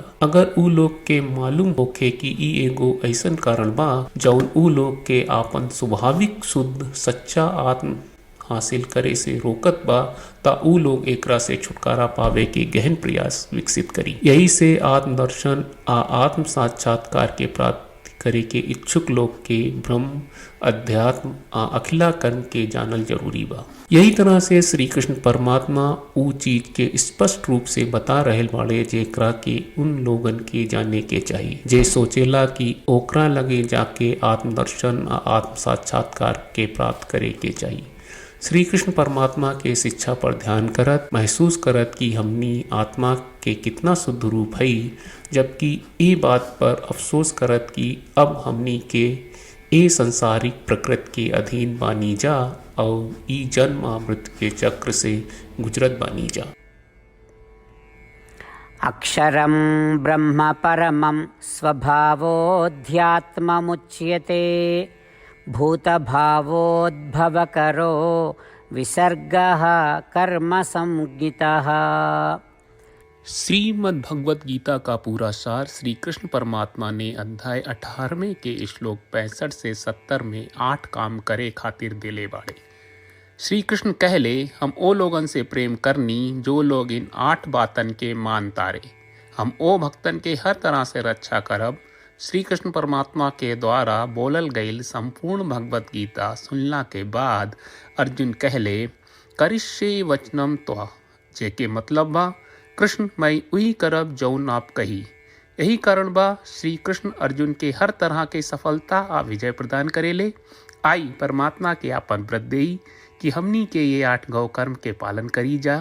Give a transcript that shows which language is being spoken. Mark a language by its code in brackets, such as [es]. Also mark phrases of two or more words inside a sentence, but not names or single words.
[bho] अगर ऊ लोग के मालूम होखे कि ई एगो ऐसन कारण बा जौन ऊ लोग के आपन स्वाभाविक शुद्ध सच्चा आत्म हासिल करे से रोकत बा ता ऊ लोग एकरा से छुटकारा पावे के गहन प्रयास विकसित करी। यही से आत्मदर्शन आ आत्म साक्षात्कार के प्राप्ति करे के इच्छुक लोग के ब्रह्म अध्यात्म आ अखिला कर्म के जानल जरूरी बा। यही तरह से श्री कृष्ण परमात्मा ऊ चीज के स्पष्ट रूप से बता रहल बाड़े जेकरा के उन लोगन के जाने के चाहिए जे सोचेला कि ओकरा लगे जाके आत्मदर्शन आ आत्म साक्षात्कार के प्राप्त करे के चाहिए। श्री कृष्ण परमात्मा के शिक्षा पर ध्यान करत महसूस करत कि हमनी आत्मा के कितना शुद्ध रूप है, जबकि ये बात पर अफसोस करत कि अब हमनी के ए संसारिक प्रकृति के अधीन बानी जा और ई जन्म मृत्यु के चक्र से गुजरत बानी जा। [sa] अक्षरं ब्रह्म परमं स्वभावोऽध्यात्ममुच्यते भूतभावोद्भवकरो विसर्गः कर्म संज्ञितः। [bho] श्रीमद् भगवत गीता का पूरा सार श्री कृष्ण परमात्मा ने अध्याय 18वें के श्लोक 65 से 70 में 8 काम करे खातिर दिले बाड़े। श्री कृष्ण कहले, हम ओ लोगन से प्रेम करनी जो लोग इन 8 बातन के मान तारे। हम ओ भक्तन के हर तरह से रक्षा करब। श्री कृष्ण परमात्मा के द्वारा बोलल गईल संपूर्ण भगवत गीता सुनला के बाद अर्जुन कहले, [sa] करिष्ये वचनम त्वा, [bho] जेके मतलब बा कृष्ण मैं उही करब जौन आप कही। यही कारण बा श्री कृष्ण अर्जुन के हर तरह के सफलता आ विजय प्रदान करेले। आई परमात्मा के आपन व्रत देई कि हमनी के ये 8 गौ कर्म के पालन करी जा।